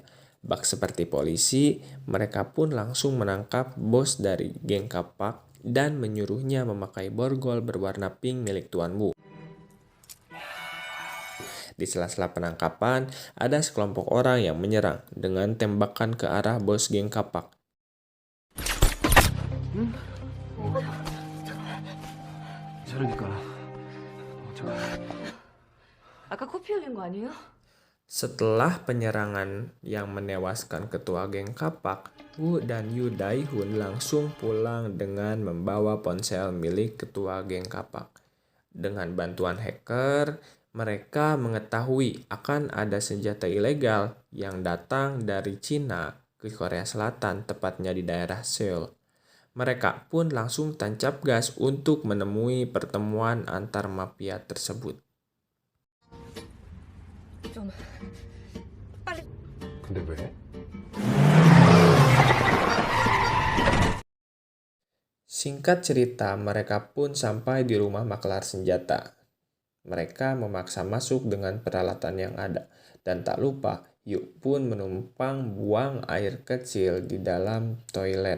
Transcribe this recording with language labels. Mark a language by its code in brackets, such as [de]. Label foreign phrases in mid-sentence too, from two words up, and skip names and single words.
[id] Bak seperti polisi, mereka pun langsung menangkap bos dari geng Kapak dan menyuruhnya memakai borgol berwarna pink milik Tuan Wu. Di sela-sela penangkapan, ada sekelompok orang yang menyerang dengan tembakan ke arah bos geng Kapak. [ko] 아까 코피 흘린 거 아니에요? [id] Setelah penyerangan yang menewaskan ketua geng Kapak, Wu dan Yu Dae-hun langsung pulang dengan membawa ponsel milik ketua geng Kapak. Dengan bantuan hacker, mereka mengetahui akan ada senjata ilegal yang datang dari Cina ke Korea Selatan, tepatnya di daerah Seoul. Mereka pun langsung tancap gas untuk menemui pertemuan antar mafia tersebut. [ko] 근데 왜? [id] Singkat cerita, mereka pun sampai di rumah maklar senjata. Mereka memaksa masuk dengan peralatan yang ada. Dan tak lupa, Yu pun menumpang buang air kecil di dalam toilet.